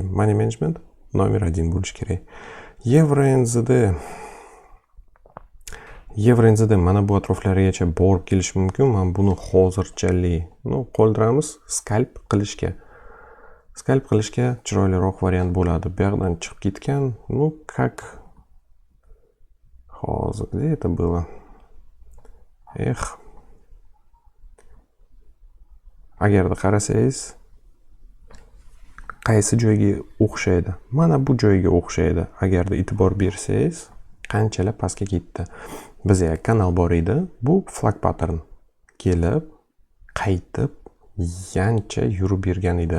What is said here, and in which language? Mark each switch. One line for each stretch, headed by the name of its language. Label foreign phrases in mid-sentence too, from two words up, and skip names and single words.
English: Money management
Uzbek: nomer 1 bo'lishi kerak. Euro NZD mana bu atroflargacha borib kelish mumkin. Men buni hozirchalik qoldiramiz skalp qilishga. Skalp qilishga chiroyliroq variant bo'ladi. Bu yerdan chiqib ketgan, как hozir
Russian: где это было?
Uzbek: agarda qarasangiz qaysi joyga o'xshaydi? Mana bu joyga o'xshaydi. Agarda e'tibor bersangiz, qanchalar pastga ketdi. Bizga kanal bor edi. Bu
English: flag pattern
Uzbek: kelib, qaytib, yancha yurib bergan edi.